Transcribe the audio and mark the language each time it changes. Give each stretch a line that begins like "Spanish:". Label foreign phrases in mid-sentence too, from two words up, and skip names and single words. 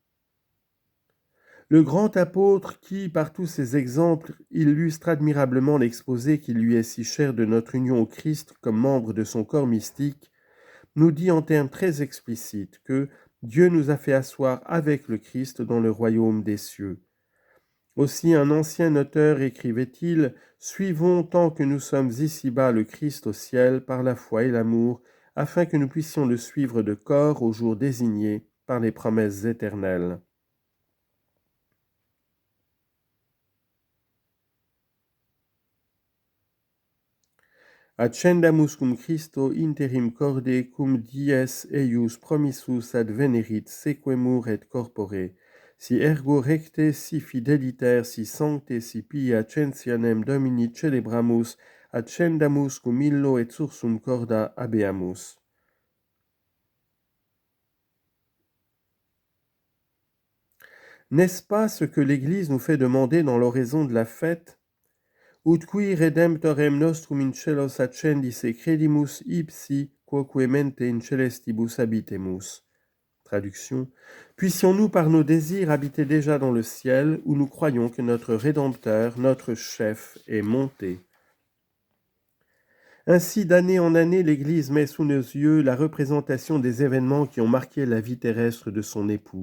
French: Le grand apôtre qui, par tous ses exemples, illustre admirablement l'exposé qui lui est si cher de notre union au Christ comme membre de son corps mystique, nous dit en termes très explicites que Dieu nous a fait asseoir avec le Christ dans le royaume des cieux. Aussi un ancien auteur écrivait-il « Suivons tant que nous sommes ici-bas le Christ au ciel par la foi et l'amour, afin que nous puissions le suivre de corps au jour désigné par les promesses éternelles.
Latin: » Accendamus cum Christo interim corde cum dies eius promissus advenerit sequemur et corpore, si ergo recte, si fideliter, si sancte, si pia censionem Domini celebramus, accendamus cum illo et sursum corda habeamus.
French: N'est-ce pas ce que l'Église nous fait demander dans l'oraison de la fête?
Latin: Ut qui redemptorem nostrum in celos accendisse credimus ipsi quoque mente in celestibus habitemus.
French: Traduction. Puissions-nous par nos désirs habiter déjà dans le ciel où nous croyons que notre Rédempteur, notre chef, est monté. Ainsi, d'année en année, l'Église met sous nos yeux la représentation des événements qui ont marqué la vie terrestre de son époux.